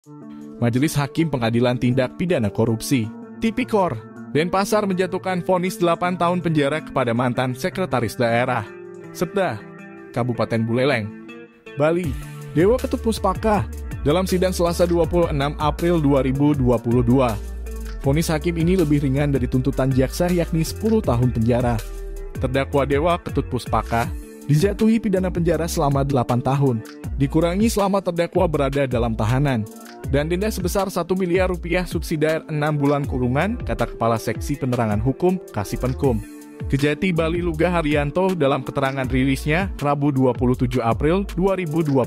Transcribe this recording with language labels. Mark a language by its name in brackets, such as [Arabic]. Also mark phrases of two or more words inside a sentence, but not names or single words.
[Indonesian] Majelis Hakim Pengadilan Tindak Pidana Korupsi Tipikor Denpasar menjatuhkan vonis 8 tahun penjara kepada mantan Sekretaris Daerah Setda, Kabupaten Buleleng, Bali, Dewa Ketut Puspaka, dalam sidang Selasa 26 April 2022. Vonis hakim ini lebih ringan dari tuntutan jaksa yakni 10 tahun penjara. Terdakwa Dewa Ketut Puspaka dijatuhi pidana penjara selama 8 tahun, dikurangi selama terdakwa berada dalam tahanan, dan denda sebesar 1 miliar rupiah subsidiar 6 bulan kurungan, kata Kepala Seksi Penerangan Hukum Kasipenkum Kejati Bali Luga Haryanto dalam keterangan rilisnya Rabu 27 April 2022.